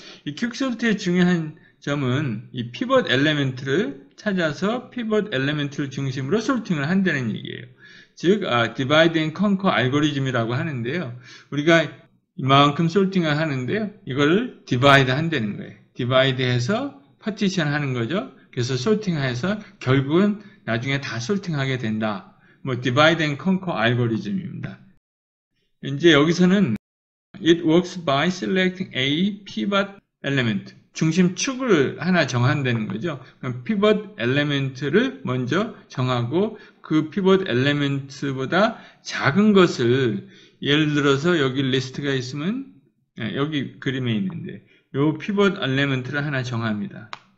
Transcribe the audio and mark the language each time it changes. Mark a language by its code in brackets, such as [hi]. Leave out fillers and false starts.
[ko] 이 퀵 솔트의 중요한 점은 이 피벗 엘리멘트를 찾아서 피벗 엘리멘트를 중심으로 솔팅을 한다는 얘기예요. 즉, divide and conquer 알고리즘이라고 하는데요. 우리가 이만큼 솔팅을 하는데요. 이걸 divide 한다는 거예요. divide 해서 partition 하는 거죠. 그래서 솔팅해서 결국은 나중에 다 솔팅하게 된다. [en] divide and conquer [ko] 알고리즘입니다. 이제 여기서는 [en] it works by selecting a pivot element. [ko] 중심 축을 하나 정한다는 거죠. 그럼 피벗 엘리멘트를 먼저 정하고 그 피벗 엘리멘트보다 작은 것을 예를 들어서 여기 리스트가 있으면 여기 그림에 있는데 이 피벗 엘리멘트를 하나 정합니다.